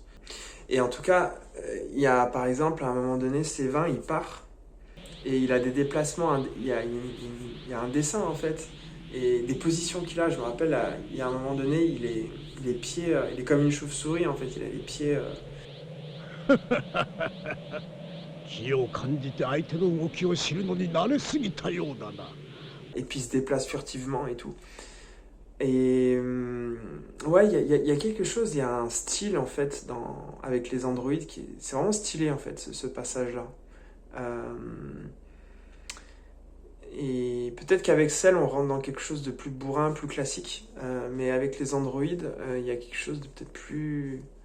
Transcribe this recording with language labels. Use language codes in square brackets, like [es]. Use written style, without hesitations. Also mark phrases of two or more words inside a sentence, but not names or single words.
[fr] Et en tout cas, il y a par exemple, à un moment donné, C20, il part et il a des déplacements, il y a un dessin en fait, et des positions qu'il a. Je me rappelle, il y a un moment donné, il est comme une chauve-souris en fait, il a les pieds... [ja] 気を感じて相手の動きを知るのに慣れすぎたようだな。 [fr] Et puis il se déplace furtivement et tout. Et ouais, il y a quelque chose, il y a un style en fait avec les androïdes c'est vraiment stylé en fait ce passage-là. Et peut-être qu'avec Cell on rentre dans quelque chose de plus bourrin, plus classique, mais avec les androïdes il y a quelque chose de peut-être plus...